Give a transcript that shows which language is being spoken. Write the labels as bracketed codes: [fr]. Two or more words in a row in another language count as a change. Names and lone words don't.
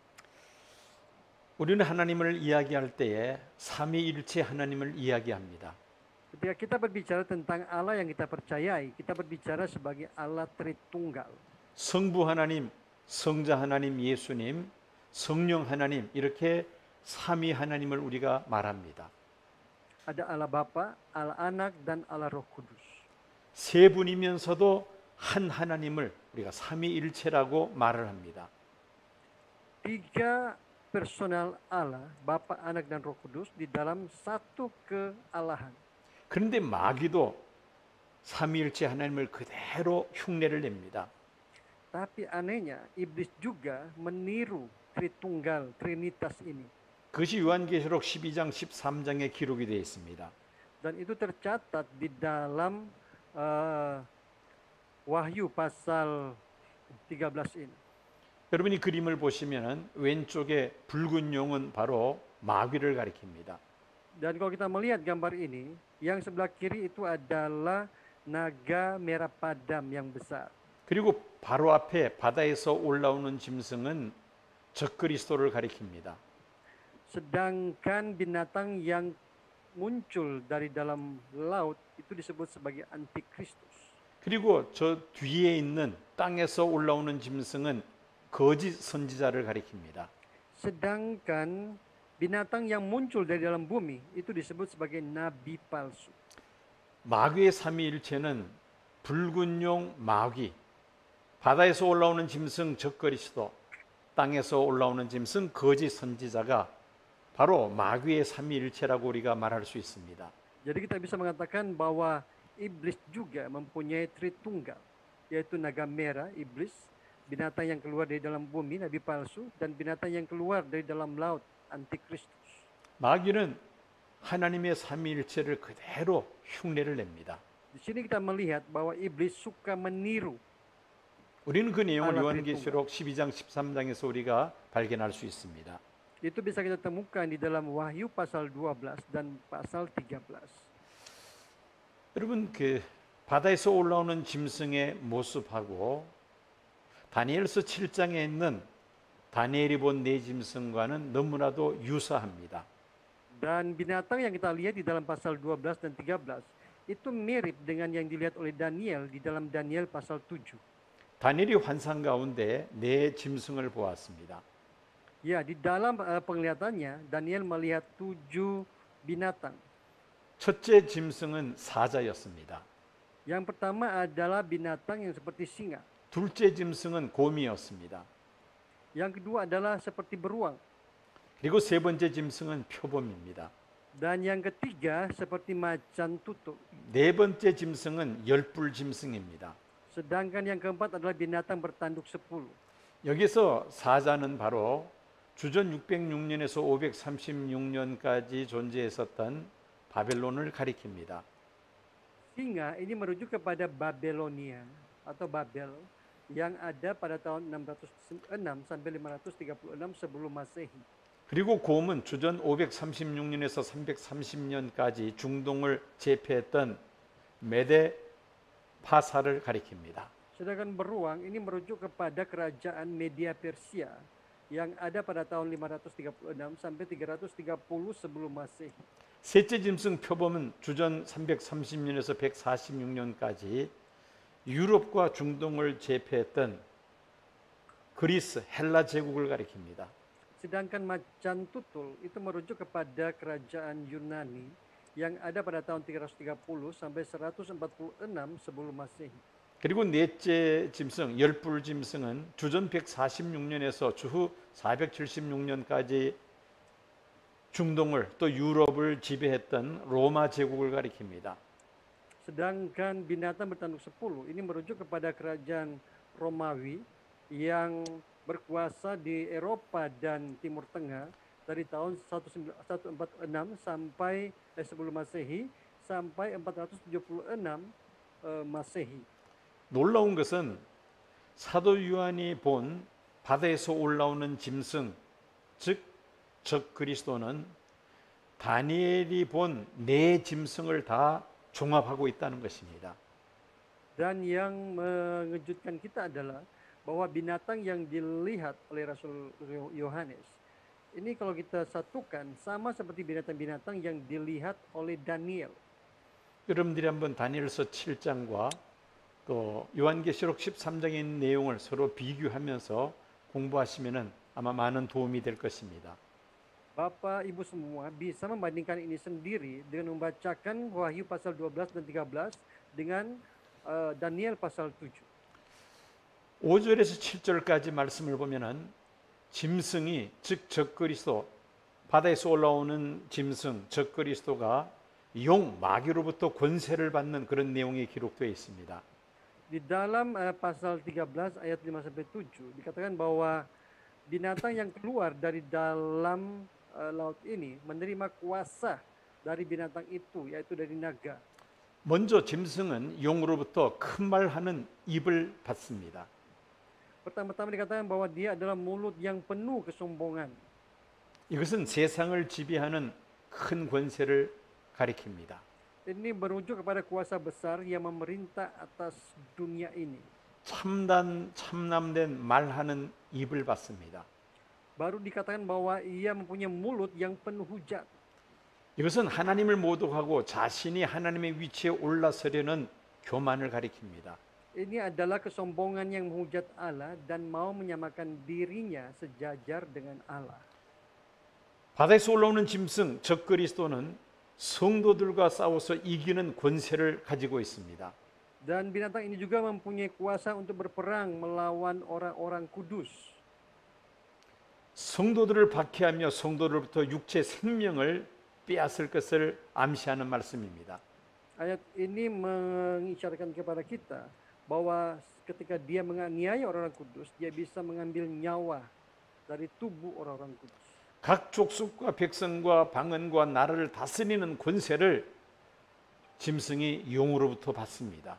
[ko] 우리는 하나님을 이야기할 때에 삼위일체 하나님을 이야기합니다. [id] Ketika kita berbicara tentang Allah yang kita percayai, kita berbicara sebagai Allah Tritunggal. [ko] 성부 하나님, 성자 하나님 예수님, 성령 하나님 이렇게 삼위 하나님을 우리가 말합니다. [id] Ada Allah Bapa, Allah Anak, dan Allah Roh Kudus. [ko] 세 분이면서도 한 하나님을 우리가 삼위일체라고 말을 합니다. [id] 3 personal Allah, Bapa, Anak, dan Roh Kudus di dalam satu kealahan. [ko] 그런데 마귀도 삼위일체 하나님을 그대로 흉내를 냅니다. [id] Tapi anehnya, iblis juga meniru Tritunggal, Trinitas ini. [ko] 그것이 요한계시록 12장 13장에 기록이 되어 있습니다. [id] Dan itu tercatat di dalam Wahyu pasal 13 ini. [ko] 여러분이 그림을 보시면 왼쪽에 붉은 용은 바로 마귀를 가리킵니다. [id] Dan kalau kita melihat gambar ini, yang sebelah kiri itu adalah naga merah padam yang besar. [ko] 그리고 바로 앞에 바다에서 올라오는 짐승은 적그리스도를 가리킵니다. [id] Sedangkan binatang yang muncul dari dalam laut itu disebut sebagai antikristus. [ko] 그리고 저 뒤에 있는 땅에서 올라오는 짐승은 거짓 선지자를 가리킵니다. [id] Sedangkan binatang yang muncul dari dalam bumi itu disebut sebagai nabi palsu. [ko] 마귀의 삼위일체는 붉은 용 마귀, 바다에서 올라오는 짐승 적그리스도, 땅에서 올라오는 짐승 거짓 선지자가 바로 마귀의 삼위일체라고 우리가 말할 수 있습니다. [id] Jadi kita bisa mengatakan bahwa iblis juga mempunyai tritunggal, yaitu naga merah, iblis, binatang yang keluar dari dalam bumi, nabi palsu, dan binatang yang keluar dari dalam laut, antikristus. [ko] 마귀는 하나님의 삼위일체를 그대로 흉내를 냅니다. [id] Di sini kita melihat bahwa iblis suka meniru. [ko] 우리는 그 내용을 하나 요한계시록 12장 13장에서 우리가 발견할 수 있습니다. [id] Itu bisa kita temukan di dalam Wahyu pasal 12 dan pasal 13. [ko] 여러분 그 바다에서 올라오는 짐승의 모습하고 다니엘서 7장에 있는 다니엘이 본 네 짐승과는 너무나도 유사합니다. [id] Dan binatang yang kita lihat di dalam pasal 12 dan 13 itu mirip dengan yang dilihat oleh Daniel di dalam Daniel pasal 7. [ko] 다니엘이 환상 가운데 네 짐승을 보았습니다. [id] Ya, di dalam penglihatannya Daniel melihat 7 binatang. [ko] 첫째 짐승은 사자였습니다. [id] Yang pertama adalah binatang yang seperti singa. [ko] 둘째 짐승은 곰이었습니다. [id] Yang kedua adalah seperti beruang. [ko] 그리고 세 번째 짐승은 표범입니다. [id] Dan yang ketiga seperti macan tutul. [ko] 네 번째 짐승은 열불 짐승입니다. [id] Sedangkan yang keempat adalah binatang bertanduk 10. [ko] 여기서 사자는 바로 주전 606년에서 536년까지 존재했었던 바벨론을 가리킵니다. [id] Singa ini merujuk kepada Babelonia atau Babel yang ada pada tahun 606 sampai 536 sebelum Masehi. [ko] 그리고 곰은 주전 536년에서 330년까지 중동을 제패했던 메데 파사를 가리킵니다. [id] Sedangkan beruang ini merujuk kepada kerajaan Media Persia yang ada pada tahun 536 sampai 330 sebelum Masehi. [ko] 셋째 짐승 표범은 주전 330년에서 146년까지 유럽과 중동을 제패했던 그리스 헬라 제국을 가리킵니다. [id] Sedangkan macan tutul itu merujuk kepada kerajaan Yunani yang ada pada tahun 330 sampai 146 sebelum Masehi. [ko] 그리고 넷째 짐승 열불 짐승은 주전 146년에서 주후 476년까지 중동을 또 유럽을 지배했던 로마 제국을 가리킵니다. [id] Sedangkan binatang bertanduk 10 ini merujuk kepada kerajaan Romawi yang berkuasa di Eropa dan Timur Tengah dari tahun 146 sampai sebelum Masehi sampai 476 Masehi. [ko] 놀라운 것은 사도 요한이 본 바다에서 올라오는 짐승, 즉 적그리스도는 다니엘이 본 네 짐승을 다 종합하고 있다는 것입니다. [id] Dan yang mengejutkan kita adalah bahwa binatang yang dilihat oleh Rasul Yohanes ini kalau kita satukan sama seperti binatang-binatang yang dilihat oleh Daniel. [ko] 여러분들이 한번 다니엘서 7장과 또 요한계시록 13장에 있는 내용을 서로 비교하면서 공부하시면은 아마 많은 도움이 될 것입니다. [id] Bapak, Ibu semua bisa membandingkan ini sendiri dengan membacakan Wahyu pasal 12 dan 13 dengan Daniel pasal 7. [ko] 5절에서 7절까지 말씀을 보면은 짐승이 즉 적그리스도 바다에서 올라오는 짐승 적그리스도가 용 마귀로부터 권세를 받는 그런 내용이 기록되어 있습니다. [id] Di dalam pasal 13 ayat 5 sampai 7 dikatakan bahwa binatang yang keluar dari dalam laut ini menerima kuasa dari binatang itu yaitu dari naga. [ko] 먼저 짐승은 용으로부터 큰 말하는 입을 받습니다. [id] Pertama-tama dikatakan bahwa dia adalah mulut yang penuh kesombongan. [ko] 이것은 세상을 지배하는 큰 권세를 가리킵니다. [id] Ini merujuk kepada kuasa besar yang memerintah atas dunia ini. [ko] 참남된 말하는 입을 받습니다. [id] Baru dikatakan bahwa ia mempunyai mulut yang penuh hujat. [ko] 이것은 하나님을 모독하고 자신이 하나님의 위치에 올라서려는 교만을 가리킵니다. [id] Ini adalah kesombongan yang menghujat Allah dan mau menyamakan dirinya sejajar dengan Allah. [ko] 바다에서 올라오는 짐승 적그리스도는 성도들과 싸워서 이기는 권세를 가지고 있습니다. [id] Dan binatang ini juga mempunyai kuasa untuk berperang melawan orang-orang kudus. [ko] 성도들을 박해하며 성도들로부터 육체 생명을 빼앗을 것을 암시하는 말씀입니다. [id] Ayat ini mengisyaratkan kepada kita bahwa ketika dia menganiaya orang-orang kudus, dia bisa mengambil nyawa dari tubuh orang-orang kudus. [ko] 각 족속과 백성과 방언과 나라를 다스리는 권세를 짐승이 용으로부터 받습니다.